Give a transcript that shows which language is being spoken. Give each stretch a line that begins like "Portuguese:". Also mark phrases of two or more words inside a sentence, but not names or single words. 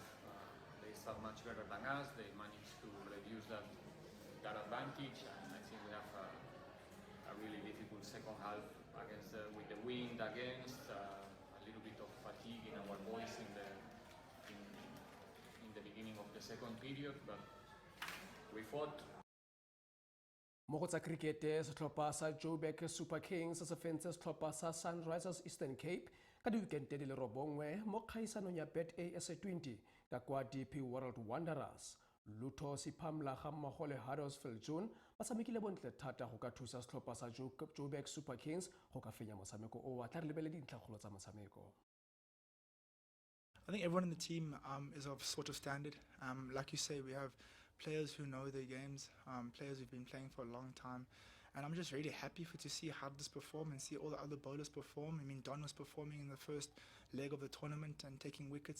English: They start much better than us. They managed to reduce that advantage, and I think we have a really difficult second half with the wind against, a little bit of fatigue in our boys in the beginning of the second period, but we fought.
Tswana: Mo go tsa cricket setlhopha sa Joburg Super Kings se fentse setlhopha sa Sunrisers Eastern Cape ka di-weekend di le 9 mo kgaisanong ya BetA SA20 ka kwa DP World Wanderers. Lutho Siphamla ga mmogo le Huddersfield June ba tshamekile bontle thata go ka thusa setlhopha sa Joburg Super Kings go ka fenya motshameko o wa tla re lebele dintlhagolo tsa motshameko.
English: I think everyone in the team is of sort of standard. Like you say, we have players who know their games, players who've been playing for a long time. And I'm just really happy to see Huddersfield perform and see all the other bowlers perform. I mean, Don was performing in the first leg of the tournament and taking wickets.